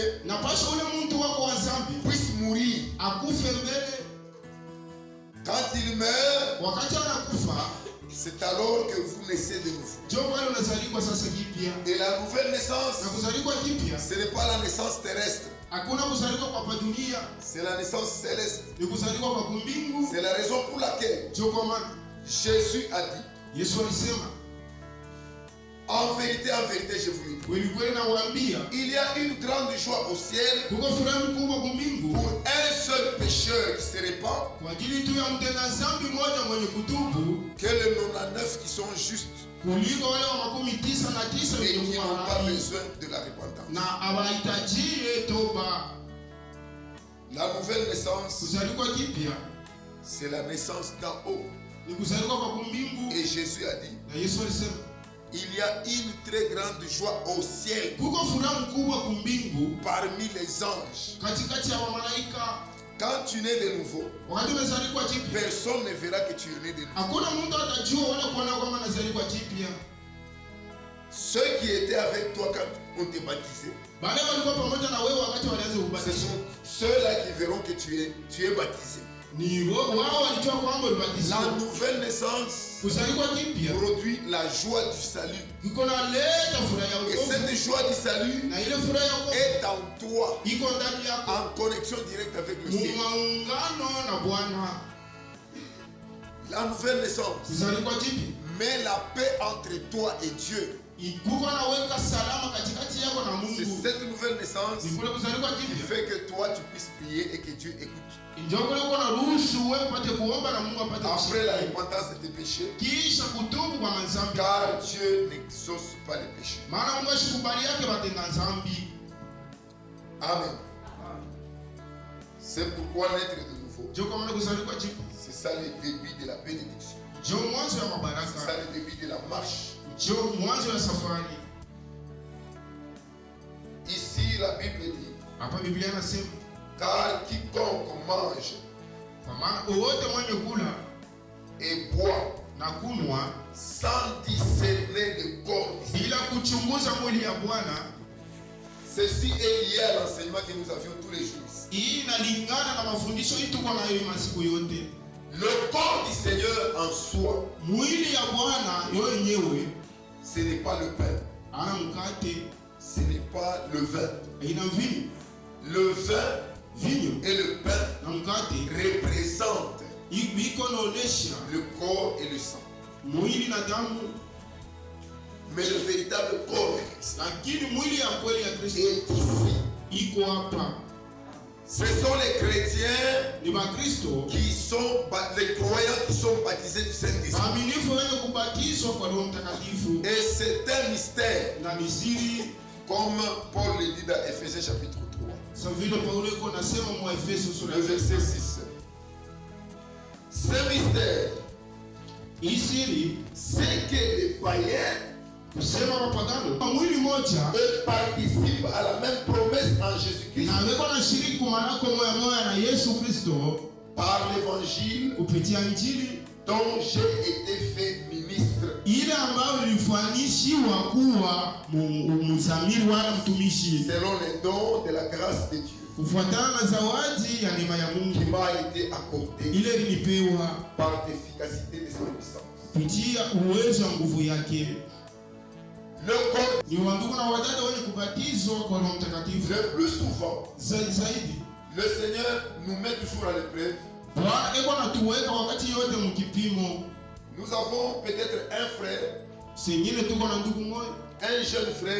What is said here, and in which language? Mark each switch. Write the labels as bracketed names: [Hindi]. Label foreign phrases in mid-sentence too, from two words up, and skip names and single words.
[Swahili] Na pasha ule mtu wako wa dhambi [French] puisse mourir. [Swahili] akufe mbele. [French] Quand il meurt, [Swahili] Wakati anakufa [French] c'est alors que vous naissez de nouveau. [Swahili] ndio wale unazalikwa sasa kipya. [French] Et la nouvelle naissance, [Swahili] Na kuzalikwa kipya [French] ce n'est pas la naissance terrestre, [Swahili] hakuna kuzalikwa kwa dunia, [French] c'est la naissance céleste. [Swahili] ni kuzalikwa kwa mbingu. [French] C'est la raison pour laquelle [Swahili] Ndio kwa maana [French] Jésus a dit, [Swahili] Yesu alisema, [French] en vérité, je vous le dis, [Swahili] kweli kweli nawaambia, [French] il y a une grande joie au ciel [Swahili] kuko furaha kubwa mbingu [French] pour un seul pécheur qui se répand [Swahili] kwa ajili tu ya mtenda dhambi mmoja mwenye kutubu, [French] que les 99 qui sont justes [Swahili] kuliko wale wa 99 [French] et [Swahili] wenye [French] qui n'ont pas [Swahili] kuwa [French] besoin de la repentance. [Swahili] na hawahitaji toba. [French] La nouvelle naissance, [Swahili] Kuzaliwa kipya [French] c'est la naissance d'en haut. [Swahili] ni kuzaliwa kwa mbingu. [French] Et Jésus a dit, [Swahili] Na Yesu alisema [French] il y a une très grande joie au ciel [Swahili] kuko furaha kubwa mbingu [French] parmi les anges. [Swahili] katikati ya malaika. [French] Quand tu nais de nouveau, [Swahili] Wakati unazaliwa kipya, [French] personne ne verra que tu es né de nouveau. [Swahili] hakuna mtu atajua wala kuona kwamba anazaliwa kipya. [French] Ceux qui étaient avec toi quand on te baptisé, [Swahili] Wale walikuwa pamoja na wewe wakati walianza [French] ce [Swahili] ubatizo. [French] sont ceux-là qui verront que tu es baptisé. [Swahili] Ni wao walijua kwamba ulibatizwa. [French] La nouvelle naissance [Swahili] Kuzaliwa kipya [French] produit la joie du salut. [Swahili] iko na leta furaha ya [French] Et [Swahili] wokovu. [French] cette joie du salut [Swahili] Na ile furaha ya wokovu [French] est en toi, [Swahili] iko ndani yako, [French] en connexion directe avec le ciel. [Swahili] muungano na Bwana. [French] La nouvelle naissance [Swahili] Kuzaliwa kipya [French] met la paix entre toi et Dieu. [Swahili] ikuko naweka salama katikati yako na [French] C'est [Swahili] Mungu. [French] cette nouvelle naissance [Swahili] Ni kule kuzaliwa [French] qui [Swahili] kipya [French] fait que toi tu puisses prier et que Dieu écoute. [Swahili] ndio kule uko na ruhusu wewe upate kuomba na Mungu apate [French] Après la [Swahili] kusikia. [French] repentance de tes péchés, [Swahili] Kisha kutubu kwa madhambi, car Dieu n'exauce pas les péchés. maana Mungu ashikubali yake batenda dhambi. Amen. [French] C'est pourquoi naître de nouveau, [Swahili] Ndio kwa maana kuzaliwa kipya [French] c'est ça le début de la bénédiction. [Swahili] ndio mwanzo ya [French] C'est ça [Swahili] mabaraka, [French] le début de la marche. [Swahili] ndio mwanzo ya safari. [French] Ici, la Bible dit, [Swahili] Hapa Biblia inasema [French] car quiconque mange [Swahili] kwa maana wote mwenye kula [French] et boit [Swahili] na kunwa [French] sans discerner le corps du Seigneur. [Swahili] bila kuchunguza mwili ya Bwana, [French] Ceci est lié à l'enseignement que nous avions tous les jours ici. [Swahili] hii inalingana na mafundisho hii tuko nayo masiku yote. [French] Le corps du Seigneur en soi, [Swahili] Mwili ya Bwana yo yenyewe [French] ce n'est pas le pain, [Swahili] ana mkate, [French] ce n'est pas le vin. [Swahili] ina vinyo. [French] Le vin [Swahili] Vinyo [French] et le pain [Swahili] na mkate [French] représentent [Swahili] iko naonesha [French] le corps et le sang. [Swahili] mwili na damu, [French] Mais le véritable corps de Christ [Swahili] lakini mwili ya kweli ya Kristo [French] est ici. [Swahili] iko hapa. [French] Ce sont les chrétiens [Swahili] ni Wakristo [French] qui sont les croyants qui sont baptisés du Saint-Esprit. [Swahili] waaminifu wenye kubatizwa kwa Roho Mtakatifu. [French] Et c'est un mystère, [Swahili] Na ni siri [French] comme Paul le dit dans Ephésiens chapitre 3, [Swahili] sa vile Paulo iko nasema mu Efeso sura [French] le verset 6. Ce mystère, [Swahili] hii siri [French] c'est que les païens [Swahili] kusema wapagano kwa mwili moja [French] eux participent à la même promesse en Jésus-Christ [Swahili] na weko na shiriki kumanako moya moya na Yesu Kristo [French] par l'évangile [Swahili] kupitia Injili [French] dont j'ai été fait ministre. [Swahili] ile ambayo ilifanishiwa kuwa mzamiri wala mtumishi [French] Selon les dons de la grâce de Dieu [Swahili] kufuatana na zawadi ya neema ya [French] qui [Swahili] Mungu [French] m'a été accordée [Swahili] ile ilinipewa [French] par l'efficacité de sa puissance. [Swahili] kupitia uwezo wa nguvu yake. [French] Le corps, [Swahili] Ni wandugu na wadada wenye kubatizwa kwa Roho Mtakatifu. [French] le plus souvent, [Swahili] Zaidi [French] le Seigneur nous met toujours à l'épreuve. [Swahili] Bwana eko natuweka wakati yote mkipimo. [French] Nous avons peut-être un frère, [Swahili] Sengine tuko na ndugu moja, [French] un jeune frère